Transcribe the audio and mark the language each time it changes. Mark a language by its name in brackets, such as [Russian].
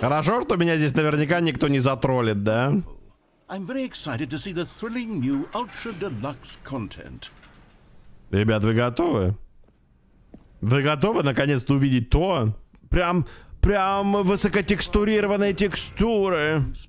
[Russian] Хорошо, что меня здесь наверняка никто не затроллит, да? [English] I'm very excited to see the thrilling new Ultra Deluxe content. [Russian] Ребят, вы готовы? Вы готовы наконец-то увидеть то? Прям высокотекстурированные текстуры.